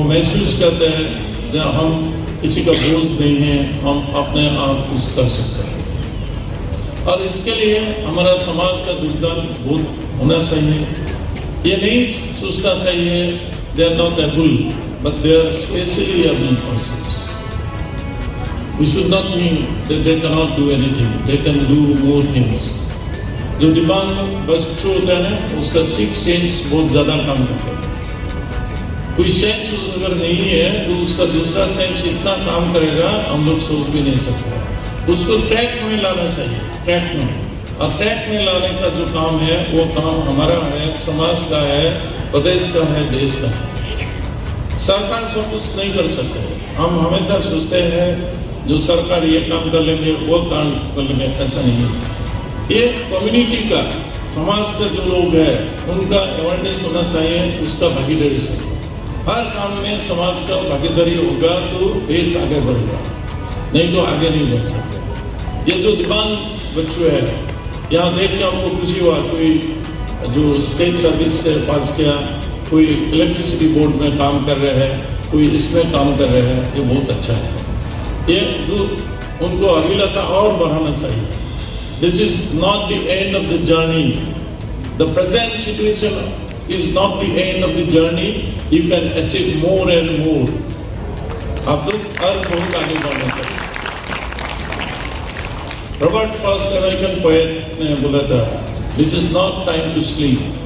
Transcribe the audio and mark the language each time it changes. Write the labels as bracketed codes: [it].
[hi] वो महसूस करते हैं जब हम किसी का बोझ नहीं है, हम अपने आप कुछ कर सकते हैं। और इसके लिए हमारा समाज का योगदान बहुत होना चाहिए। ये नहीं सोचना चाहिए [en] They are not able but they are specially able persons. We should not think that they cannot do anything. They can do more things. [hi] जो दिव्यांग बच्चों होता है ना, उसका सिक्स सेंस बहुत ज्यादा काम करता है। कोई सेंस अगर नहीं है तो उसका दूसरा सेंस इतना काम करेगा हम लोग सोच भी नहीं सकते। उसको ट्रैक में लाना चाहिए, ट्रैक में। और ट्रैक में लाने का जो काम है वो काम हमारा है, समाज का है, प्रदेश का है, देश का है। सरकार सब कुछ नहीं कर सकते। हम हमेशा सोचते हैं जो सरकार ये काम कर लेंगे वो काम कर लेंगे, ऐसा नहीं है। ये कम्युनिटी का, समाज का जो लोग हैं उनका अवेयरनेस होना चाहिए, उसका भागीदारी से। हर काम में समाज का भागीदारी होगा तो देश आगे बढ़ेगा, नहीं तो आगे नहीं बढ़ सकते। ये जो दिव्यांग बच्चे हैं, यहाँ देख के हमको खुशी हुआ, कोई जो स्टेट सर्विस से पास किया, कोई इलेक्ट्रिसिटी बोर्ड में काम कर रहे हैं, कोई इसमें काम कर रहे हैं, ये बहुत अच्छा है। ये जो उनको अभिलाषा और बढ़ाना चाहिए। [en] This is not the end of the journey. The present situation is not the end of the journey. You can achieve more and more. [hi] आप लोग और बहुत आगे बढ़ना चाहिए। रॉबर्ट फर्स्ट अमेरिकन पोएट ने बोला था, [en] This is not time to sleep.